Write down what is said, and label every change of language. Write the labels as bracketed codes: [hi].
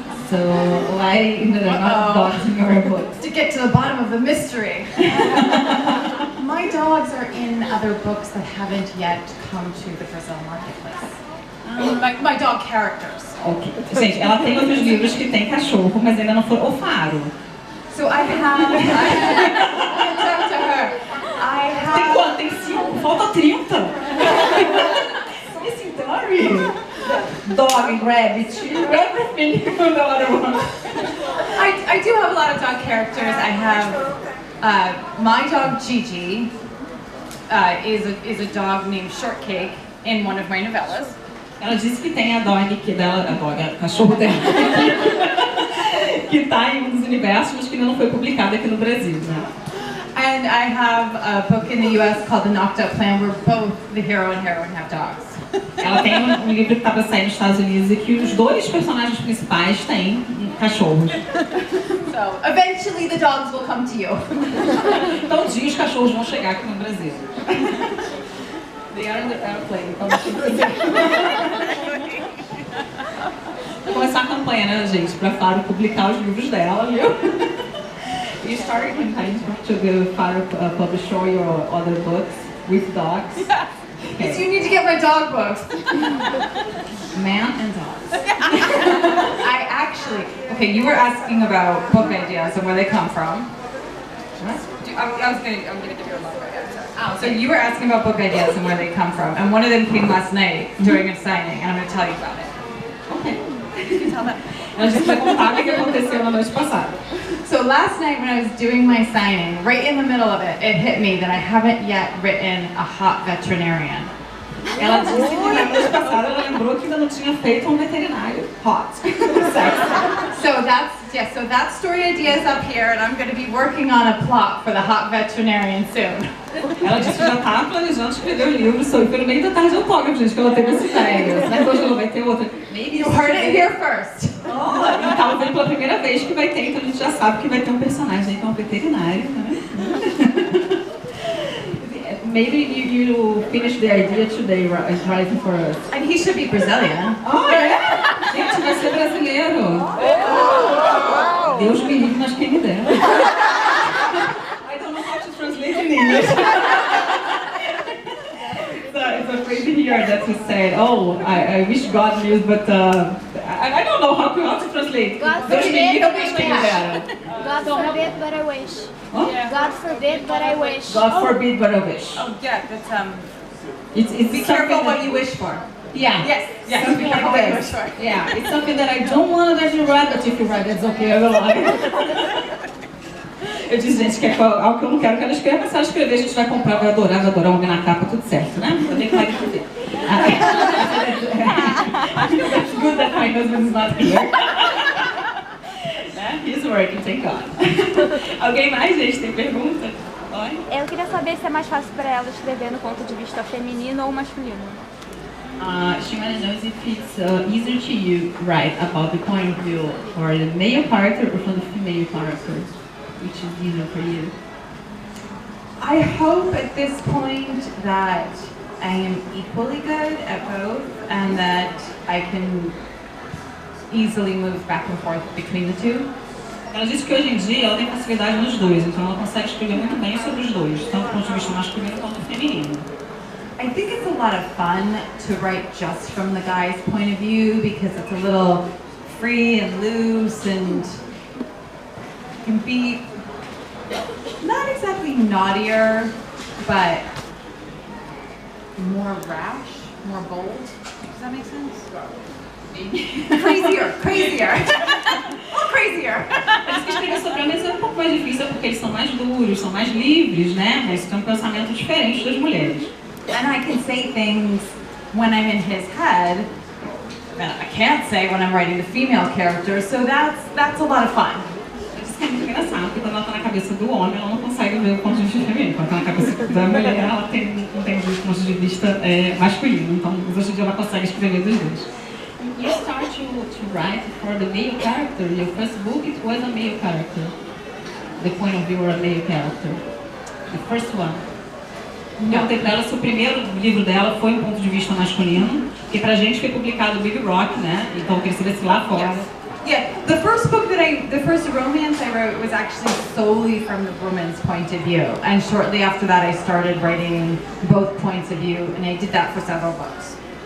[en] So why there are not dogs in your books? To get to the bottom of the mystery. My dogs are in other books that haven't yet come to the Brazil marketplace. My dog characters. Ok. [pt] Gente, ela tem outros livros que tem cachorro, mas ainda não foram. O Faro. [en] So I have. I talk to her. I have. [pt] Tem quanto? Tem 5? Falta 30. [en] Missing Dory. Dog, rabbit, everything. I do have a lot of dog characters. I have my dog Gigi is a dog named Shortcake in one of my novellas. [pt] Ela disse que tem a dog dela, a cachorro dela, que está em um dos universos, mas que ainda não foi publicada aqui no Brasil, né? [en] And I have a book in the U.S. called The Knocked Up Plan, where both the hero and heroine have dogs. [pt] Ela tem um livro que está para sair nos Estados Unidos e que os dois personagens principais têm cachorros. [en] So eventually the dogs will come to you. [pt] Então um dia os cachorros vão chegar aqui no Brasil. [en] They are in the airplane, [pt] então vou começar a campanha, né, gente, para Faro publicar os livros dela, viu? [en] You started campaign to the Faro publish all your other books with dogs. Yeah. Because you need to get my dog books. Man and dogs. I actually, okay, you were asking about book ideas and where they come from. I'm gonna give you a long answer. So you were asking about book ideas and where they come from, and one of them came last night during a signing, and I'm gonna tell you about it. Okay. You can tell them. [pt] Ela disse que vai contar o que aconteceu na noite passada. [en] So last night when I was doing my signing, right in the middle of it, it hit me that I haven't yet written a hot veterinarian. [pt] Ela disse que na noite passada ela lembrou que ainda não tinha feito um veterinário hot. [en] So that story idea is up here, and I'm going to be working on a plot for the hot veterinarian soon. [pt] Ela disse que já está planejando escrever o livro sobre pelo meio da tarde autógrafo, gente, que ela teve essa ideia. Será que hoje ela vai ter outra? [en] You heard it here first. [pt] Oh, então vendo pela primeira vez que vai ter, então a gente já sabe que vai ter um personagem aí que é um veterinário, né? [en] Maybe you finish the idea today writing for us. And he should be Brazilian. [pt] Oh, é? Gente, vai ser brasileiro. Deus me livre, mas quem me dera. [en] I don't know how to translate in English. It's a phrase here that you said, oh, I wish God knew, but I don't know how to translate. God [pt] Deus me livre, [en] forbid, [pt] mas quem me dera. [en] God forbid, but I wish. Huh? God forbid, but I wish. God forbid, but I wish. Oh yeah, that's It's be careful something what that- you wish for. Yeah. Yes, yes, Something be careful what you like wish for. that. Yeah, it's something that I don't want that you write, but if you write, that's okay. I will like it. [pt] Eu disse, gente, que é algo que eu não quero que ela escreva, mas se ela escrever, a gente vai comprar, vai adorar um homem na capa, tudo certo, né? Eu tenho que vai entender. [en] That's good that my husband is not here. He's working, thank God. [pt] Alguém mais, gente, tem pergunta? Oi? Eu queria saber se é mais fácil para ela escrever no ponto de vista feminino ou masculino. [en] She wants to know if it's easier to you write about the point of view for the male character or for the female character, which is easier for you. I hope at this point that I am equally good at both and that I can easily move back and forth between the two. [pt] Ela disse que hoje em dia ela tem facilidade nos dois, então ela consegue escrever muito bem sobre os dois, tanto do ponto de vista masculino quanto feminino. [en] I think it's a lot of fun to write just from the guy's point of view because it's a little free and loose and can be not exactly naughtier, but more rash, more bold. Does that make sense? Crazier. Oh, crazier. [pt] Mas que escrever sobre homens é um pouco mais difícil porque eles são mais duros, são mais livres, né? Mas têm um pensamento diferente das mulheres. [en] And I can say things when I'm in his head that I can't say when I'm writing the female character, so that's a lot of fun. [pt] Eu disse que é muito engraçado, porque quando ela está na cabeça do homem, ela não consegue ver o ponto de vista feminino. Quando está na cabeça da mulher, ela não tem o ponto de vista masculino. Então, hoje em dia, ela consegue escrever dos dois. [en] You start to write for the male character. Your first book, it was a male character. The point of view or a male character. The first one. [pt] Perguntei pra ela se o primeiro livro dela foi um ponto de vista masculino, porque pra gente foi publicado o Big Rock, né? Então eu queria saber se lá fora. [en] Yeah, the first romance I wrote was actually solely from the woman's point of view. And shortly after that I started writing both points of view, and I did that for several books.